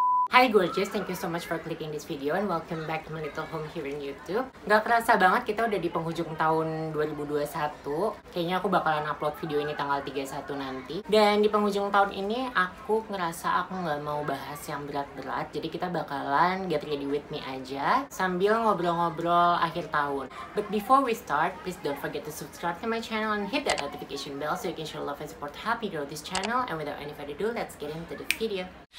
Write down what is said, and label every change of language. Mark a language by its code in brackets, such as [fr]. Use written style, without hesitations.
[en] Hi gorgeous, thank you so much for clicking this video and welcome back to my little home here in YouTube. [id] Gak kerasa banget kita udah di penghujung tahun 2021. Kayaknya aku bakalan upload video ini tanggal 31 nanti. Dan di penghujung tahun ini aku ngerasa aku gak mau bahas yang berat-berat. Jadi kita bakalan [en] get ready with me [id] aja sambil ngobrol-ngobrol akhir tahun. [en] But before we start, please don't forget to subscribe to my channel and hit that notification bell so you can show love and support happy grow this channel. And without any further ado, let's get into the video.